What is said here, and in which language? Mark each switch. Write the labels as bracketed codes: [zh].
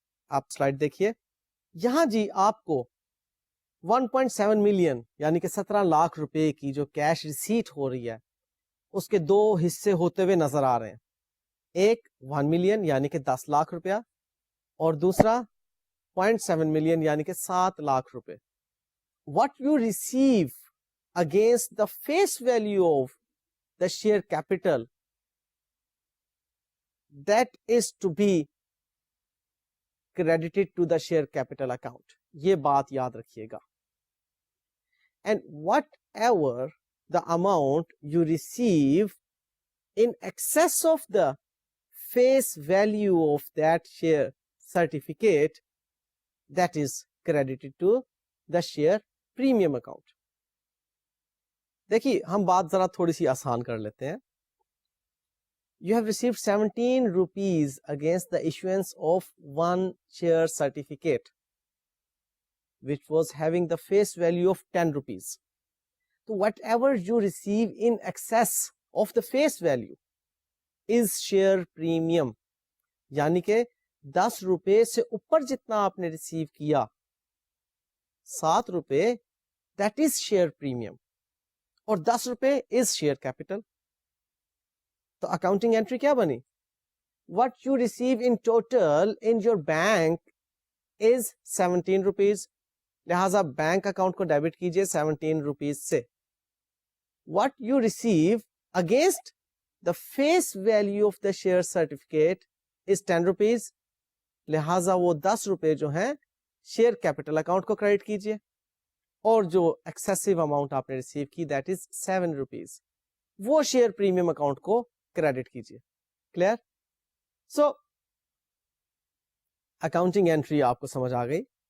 [ur] آپ سلائڈ دیکھیے یہاں جی آپ کو 1.7 ملین یعنی کہ 17 لاکھ روپے کی جو کیش ریسیٹ ہو رہی ہے اس کے دو حصے ہوتے ہوئے نظر آ رہے ہیں. ایک 1 ملین یعنی کہ 10 لاکھ روپیہ, اور دوسرا 0.7 ملین یعنی کہ 7 لاکھ روپے. [en] What you receive against the face value of the share capital, that is to be credited to the share capital account. [ur] یہ بات یاد رکھیے گا. [en] And whatever the amount you receive in excess of the face value of that share certificate, that is credited to the share premium account. [ur] دیکھیے ہم بات ذرا تھوڑی سی آسان کر لیتے ہیں. [en] You have received 17 rupees against the issuance of one share certificate which was having the face value of 10 rupees. So whatever you receive in excess of the face value is share premium. [ur] یعنی کہ 10 روپے سے اوپر جتنا آپ نے receive کیا 7 روپے [en] that is share premium [ur] اور 10 روپے [en] is share capital. [ur] تو اکاؤنٹنگ انٹری کیا بنی؟ [en] What you receive in total in your bank is 17 rupees. [ur] لہذا بینک اکاؤنٹ کو ڈیبٹ کیجئے 17 روپیز سے. [en] What you receive against the face value of the share certificate is 10 rupees. [ur] لہذا وہ 10 روپے جو ہیں شیئر کیپٹل اکاؤنٹ کو کریڈٹ کیجئے اور جو ایکسیسو اماؤنٹ آپ نے ریسیو کی [en] that is [ur] 7 روپیز وہ شیئر پریمیم اکاؤنٹ کو کریڈٹ کیجئے. کلیئر؟ سو اکاؤنٹنگ انٹری آپ کو سمجھ آ گئی.